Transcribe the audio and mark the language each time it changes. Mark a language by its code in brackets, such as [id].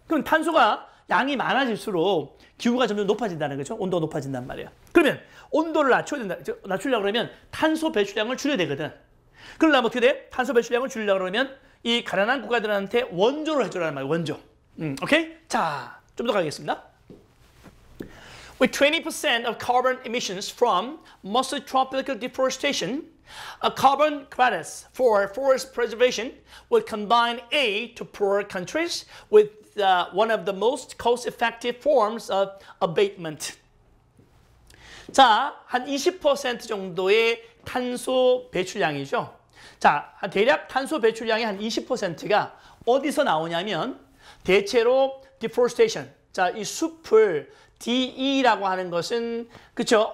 [ko] 그럼 탄소가 양이 많아질수록 기후가 점점 높아진다는 거죠. 온도가 높아진단 말이에요. 그러면 온도를 낮추려고 그러면 탄소 배출량을 줄여야 되거든. 그러려면 어떻게 돼? 탄소 배출량을 줄이려고 그러면 이 가난한 국가들한테 원조를 해주라는 말이에요. 원조. 오케이? 자, 좀 더 가겠습니다. [en] With 20% of carbon emissions from mostly tropical deforestation, carbon credits for forest preservation would combine aid to poor countries with one of the most cost-effective forms of abatement. [ko] 자, 한 20% 정도의 탄소 배출량이죠. 자, 대략 탄소 배출량의 한 20%가 어디서 나오냐면 대체로 deforestation. 자, 이 숲을 DE라고 하는 것은 그쵸?